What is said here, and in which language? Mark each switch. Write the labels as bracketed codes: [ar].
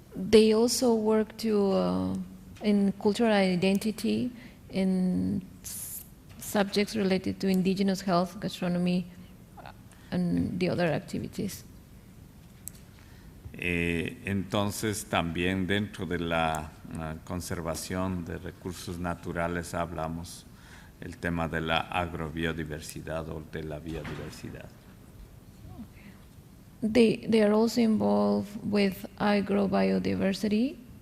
[en] They also work in cultural identity, in subjects related to indigenous health, gastronomy, and the other activities. [es] Entonces también dentro de la conservación de recursos naturales hablamos el tema de la agrobiodiversidad o de la biodiversidad. [en] They are also involved with agrobiodiversity.